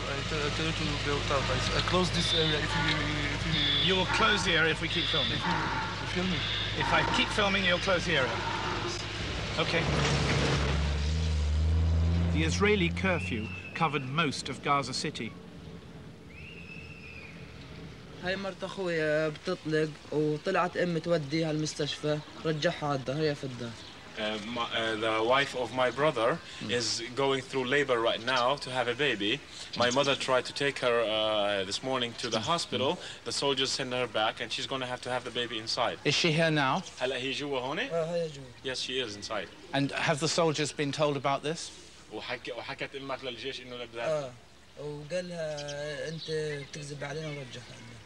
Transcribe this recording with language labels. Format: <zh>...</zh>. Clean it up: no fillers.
<en>I tell you to go out. I close this area if you. You will close the area if we keep filming. If you film me. If I keep filming, you'll close the area. Okay. The Israeli curfew covered most of Gaza City.</en> <ar>هاي مرت اخويا بتطلق وطلعت امي توديها على المستشفى رجعها على الدار هي في الدار.</ar> <en>The wife of my brother is going through labor right now to have a baby. My mother tried to take her this morning to the hospital. The soldiers send her back and she's going to have the baby inside. Is she here now?</en> <ar>هلا هي جوا هون؟ هي جوا.</ar> <en>Yes, she is inside. And have the soldiers been told about this?</en> <ar>وحكت امك للجيش انه بدها. وقالها انت بتكذب علينا ورجعها.</ar>